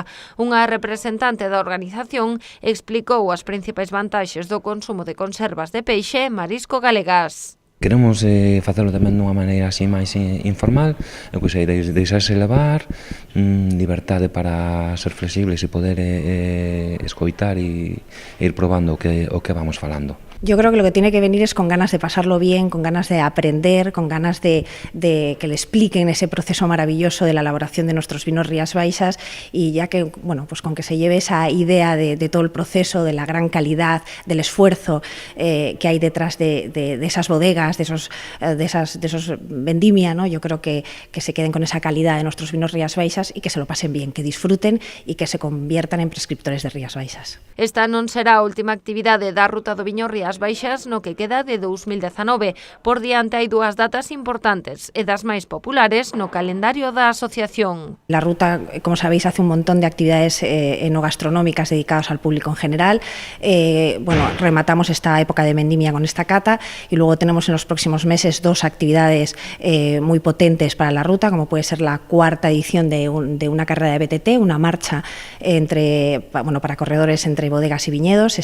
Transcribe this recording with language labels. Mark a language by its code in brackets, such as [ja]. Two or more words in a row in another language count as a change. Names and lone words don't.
[gl] Unha representante da organización explicou as principais vantaxes do consumo de conservas de peixe e marisco galegas. Queremos facelo tamén dunha maneira así máis informal, pois aí deixarse levar, liberdade para ser flexibles e poder escoitar e ir probando o que vamos falando. [es] Yo creo que lo que tiene que venir es con ganas de pasarlo bien, con ganas de aprender, con ganas de que le expliquen ese proceso maravilloso de la elaboración de nuestros vinos Rías Baixas, y ya que, bueno, pues con que se lleve esa idea de todo el proceso, de la gran calidad, del esfuerzo que hay detrás de esas bodegas, de esos vendimia, ¿no? Yo creo que se queden con esa calidad de nuestros vinos Rías Baixas y que se lo pasen bien, que disfruten y que se conviertan en prescriptores de Rías Baixas. [gl] Esta non será a última actividade da Ruta do Viño Rías Rías Baixas no que queda de 2019. Por diante hai dúas datas importantes e das máis populares no calendario da asociación. [es] La ruta, como sabéis, hace un montón de actividades enogastronómicas dedicadas al público en general. Rematamos esta época de vendimia con esta cata y luego tenemos en los próximos meses dos actividades muy potentes para la ruta, como puede ser la cuarta edición de una carrera de BTT, una marcha para corredores entre bodegas y viñedos.